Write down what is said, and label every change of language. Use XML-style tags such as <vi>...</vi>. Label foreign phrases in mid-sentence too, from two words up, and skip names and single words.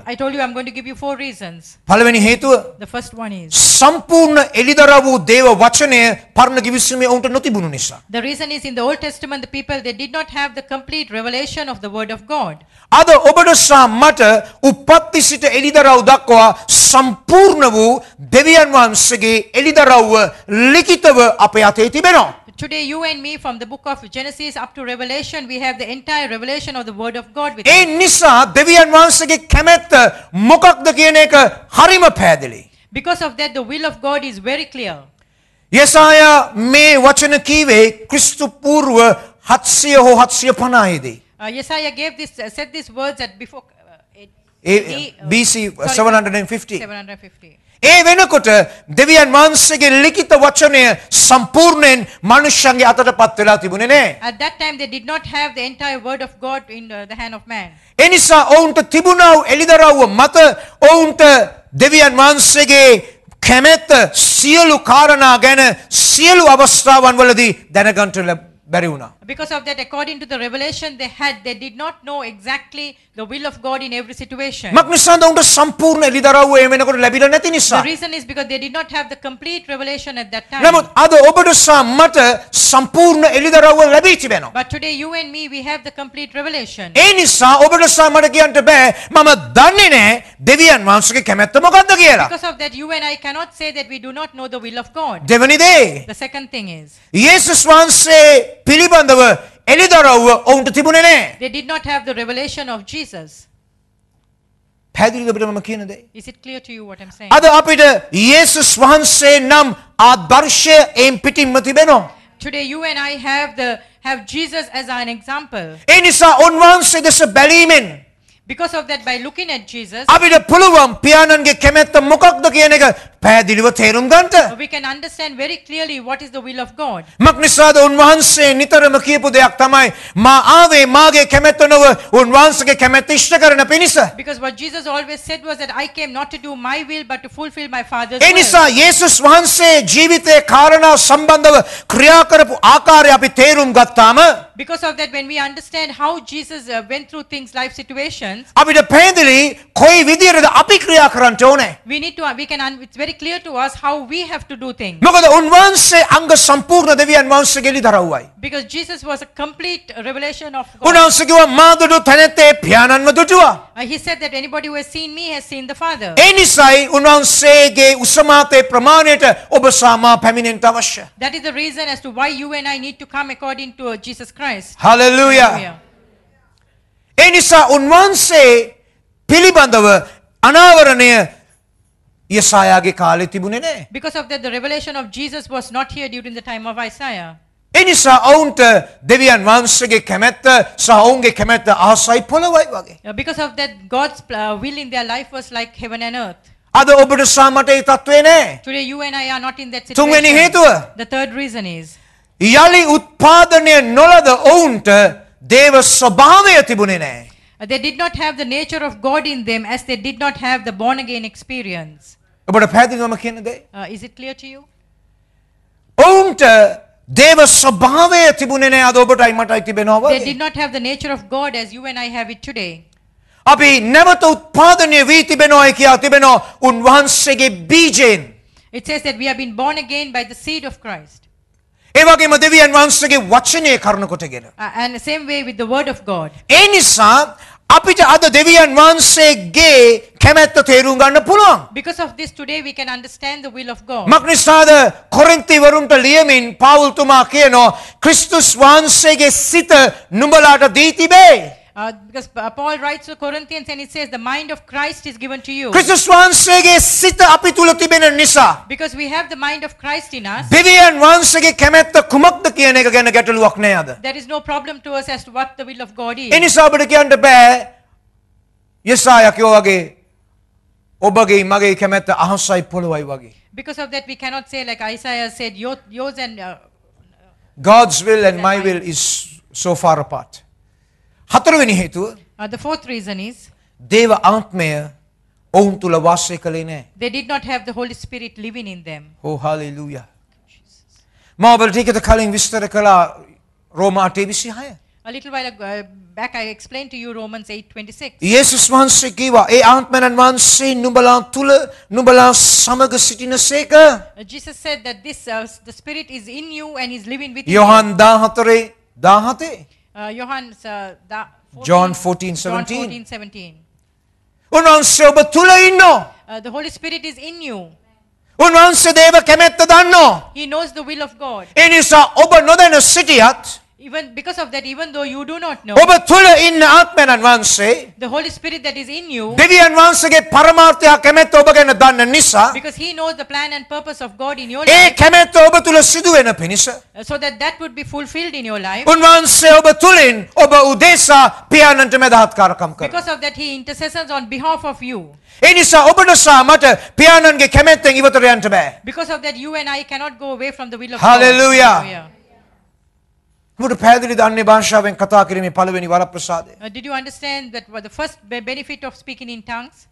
<en>I told you I'm going to give you 4 reasons.</en> <si>පළවෙනි හේතුව</si> <en>The first one is,</en> <si>සම්පූර්ණ එළිදරව් වූ දේව වචනය පරණ ගිවිසුමේ උන්ට නොතිබුණු නිසා.</si> <en>the reason is in the Old Testament, the people, they did not have the complete revelation of the word of God.</en> <si>අද ඔබට සහ මට උපත්ති සිට එළිදරව් දක්වා සම්පූර්ණ වූ දෙවියන් වහන්සේගේ එළිදරව්ව ලිඛිතව අපේ අතේ තිබෙනවා.</si> <en>Today, you and me, from the book of Genesis up to Revelation, we have the entire revelation of the word of God with</en> <si>ඒ</si> <en>us.</en> <si>නිසා දෙවියන් වහන්සේගේ කැමැත්ත මොකක්ද කියන එක හරිම පැහැදිලි.</si> <en>Because of that, the will of God is very clear.</en> <si>යෙසායා මේ වචන කීවේ ක්‍රිස්තු පූර්ව 700 හෝ 750 දී.</si> <en>Yesaiah gave this, said these words at before BC 750. 750.</en> <si>ඒ වෙනකොට දෙවියන් වහන්සේගේ ලිඛිත වචනය සම්පූර්ණයෙන් මනුෂ්‍යයන්ගේ අතට පත් වෙලා තිබුණේ නැහැ.</si> <en>At that time, they did not have the entire word of God in the hand of man.</en> <si>ඒ නිසා ඔවුන්ට තිබුණා වූ එළිදරව්ව මත ඔවුන්ට දෙවියන් වහන්සේගේ කැමැත්ත සියලු කාරණා ගැන සියලු අවස්ථාවන් වලදී දැනගන්න බැරි වුණා.</si> <en>Because of that, according to the revelation they had, they did not know exactly the will of God in every situation.</en> <si>මක් නිසාද උන්ට සම්පූර්ණ එළිදරව්ව ඒ වෙනකොට ලැබිලා නැති නිසා.</si> <en>The reason is because they did not have the complete revelation at that time.</en> <si>නමුත් අද ඔබට සහ මට සම්පූර්ණ එළිදරව්ව ලැබී තිබෙනවා.</si> <en>But today, you and me, we have the complete revelation.</en> <si>ඒ නිසා ඔබට සහ මට කියන්න බෑ මම දන්නේ නැහැ දෙවියන් වහන්සේගේ කැමැත්ත මොකක්ද කියලා.</si> <en>Because of that, you and I cannot say that we do not know the will of God.</en> <si>දෙවනි දේ</si> <en>The second thing is,</en> <si>යේසුස් වහන්සේ පිළිබඳව එළිදරව්ව ඔවුන්ට තිබුණේ නැහැ.</si> <en>they did not have the revelation of Jesus.</en> <si>පැහැදිලිද ඔබට මම කියන දේ?</si> <en>Is it clear to you what I'm saying?</en> <si>අද අපිට යේසුස් වහන්සේ නම් ආදර්ශය එම් පිටින්ම තිබෙනවා.</si> <en>Today, you and I have Jesus as an example.</en> <si>ඒ නිසා උන්වහන්සේ දෙස බැලීමෙන්</si> <en>Because of that, by looking at Jesus,</en> <si>අපිට පුළුවන් පියාණන්ගේ කැමැත්ත මොකක්ද කියන එක පැහැදිලිව තේරුම් ගන්නට.</si> <en>we can understand very clearly what is the will of God.</en> <si>මක් නිසාද උන්වහන්සේ නිතරම කියපු දෙයක් තමයි මා ආවේ මාගේ කැමැත්ත නොව උන්වහන්සේගේ කැමැත්ත ඉෂ්ට කරන පිණිස.</si> <en>Because what Jesus always said was that I came not to do my will but to fulfill my Father's</en> <si>ඒ</si> <en>will.</en> <si>නිසා යේසුස් වහන්සේ ජීවිතයේ කාරණා සම්බන්ධව ක්‍රියා කරපු ආකාරය අපි තේරුම් ගත්තාම</si> <en>Because of that, when we understand how Jesus went through things, life situations,</en> <si>අපිට පැහැදිලි කොයි විදියටද අපි ක්‍රියා කරන්න ඕනේ.</si> <en>it's very clear to us how we have to do things.</en> <si>මොකද උන්වහන්සේ අංග සම්පූර්ණ දෙවියන් වහන්සේගේ ලිදරව්වයි.</si> <en>Because Jesus was a complete revelation of God.</en> <si>උන්වහන්සේ කිව්වා මා දුටු තැනැත්තේ පියාණන්ව දුටුවා.</si> <en>He said that anybody who has seen me has seen the Father.</en> <si>ඒ නිසායි උන්වහන්සේගේ උසමාතේ ප්‍රමාණයට ඔබ සාමා පැමිණෙන්න අවශ්‍ය.</si> <en>That is the reason as to why you and I need to come according to Jesus Christ. Hallelujah.</en> <si>ඒ නිසා උන්වහන්සේ පිළිබඳව අනාවරණය යසායාගේ කාලේ තිබුණේ නැහැ.</si> <en>Because of that, the revelation of Jesus was not here during the time of Isaiah.</en> <si>ඒ නිසා ඔවුන්ට දෙවියන් වහන්සේගේ කැමැත්ත සහ ඔවුන්ගේ කැමැත්ත ආසයි පොළවයි වගේ.</si> <en>Because of that, God's will in their life was like heaven and earth.</en> <si>අද ඔබට සහ මට ඒ තත්ත්වේ නැහැ.</si> <en>Today, you and I are not in that</en> <si>තුන්වෙනි</si> <en>situation.</en> <si>හේතුව</si> <en>The third reason is,</en> <si>යලි උත්පාදනය නොලද ඔවුන්ට දේව ස්වභාවය තිබුණේ නැහැ.</si> <en>they did not have the nature of God in them as they did not have the born again experience.</en> <si>ඔබට පැහැදිලිවම කියන දේ.</si> <en>Is it clear to you?</en> <si>ඔවුන්ට දේව ස්වභාවය තිබුණේ නෑ අද ඔබටයි මටයි තිබෙනවා</si> <en>They</en> <si>වගේ.</si> <en>did not have the nature of God as you and I have it today.</en> <si>අපි නැවත උත්පාදනය වී තිබෙනවායි කියා තිබෙනවා උන්වහන්සේගේ බීජයෙන්.</si> <en>It says that we have been born again by the seed of Christ.</en> <si>ඒ වගේම දෙවියන් වහන්සේගේ වචනය කරුණ කොටගෙන.</si> <en>And the same way with the word of God.</en> <si>ඒ නිසා අපිට අද දෙවියන් වහන්සේගේ කැමැත්ත තේරුම් ගන්න පුළුවන්.</si> <en>Because of this today we can understand the will of God.</en> <si>මක්නිසාද කොරින්තිවරුන්ට ලියමින් පාවුල්තුමා කියනවා ක්‍රිස්තුස් වහන්සේගේ සිත නුඹලාට දී තිබේ.</si> <en>Because Paul writes to Corinthians and it says the mind of Christ is given to you.</en> <si>ක්‍රිස්තුස් වහන්සේගේ සිත අපි තුල තිබෙන නිසා</si> <en>Because we have the mind of Christ in us,</en> <si>දෙවියන් වහන්සේගේ කැමැත්ත කුමක්ද කියන එක ගැන ගැටලුවක් නෑ අද.</si> <en>there is no problem to us as to what the will of God is.</en> <si>ඒ නිසා අපිට කියන්න බෑ යෙසායා කියෝ වගේ ඔබගේ මගේ කැමැත්ත අහසයි පොළොවයි වගේ.</si> <en>Because of that we cannot say like Isaiah said, yours and God's will and my will is so far apart.</en> <si>හතරවෙනි හේතුව</si> <en>the fourth reason is</en> <si>දේව ආත්මය ඔවුන් තුල වාසය කළේ නැහැ.</si> <en>they did not have the Holy Spirit living in them. Oh hallelujah.</en> <si>මා ඔබට ටිකට කලින් විස්තර කළා රෝමා 8:26.</si> <en>A little while back I explained to you Romans 8:26.</en> <si>යේසුස් වහන්සේ කිව්වා ඒ ආත්මයන් වහන්සේ නුඹලා තුල නුඹලා සමග සිටිනසේක.</si> <en>Jesus said that this the Spirit is in you and is living with</en> <si>යොහන් 14:17.</si> <en>John John 14:17. 14:17.</en> <si>උන්වහන්සේ ඔබ තුල ඉන්නවා.</si> <en>The Holy Spirit is in you.</en> <si>උන්වහන්සේ දේව කැමැත්ත දන්නවා.</si> <en>He knows the will of God.</en> <si>ඒ නිසා ඔබ නොදැන සිටියත්</si> <en>Even because of that, even though you do not know,</en> <si>ඔබ තුල ඉන්න ආත්මයන් වහන්සේ</si> <en>the Holy Spirit that is in you,</en> <si>දෙවියන් වහන්සේගේ පරමාර්ථය කැමැත්ත ඔබ ගැන දන්න නිසා</si> <en>because He knows the plan and purpose of God in your</en> <si>ඒ</si> <en>life,</en> <si>කැමැත්ත ඔබ තුල සිදු වෙන පිණිස</si> <en>so that that would be fulfilled in your life.</en> <si>උන්වහන්සේ ඔබ තුලින් ඔබ උදෙසා පියාණන්ට මැදහත්කාරකම් කරනවා.</si> <en>Because of that, He intercedes on behalf of you.</en> <si>ඒ නිසා ඔබට සහ මට පියාණන්ගේ කැමැත්තෙන් ඉවතට යන්න බෑ.</si> <en>Because of that, you and I cannot go away from the will of Hallelujah. God. Hallelujah.</en> <si>ඔබට පැහැදිලිද අන්‍ය භාෂාවෙන් කතා කිරීමේ පළවෙනි වරප්‍රසාදය?</si> <en>Did you understand that the first benefit of speaking in tongues?</en>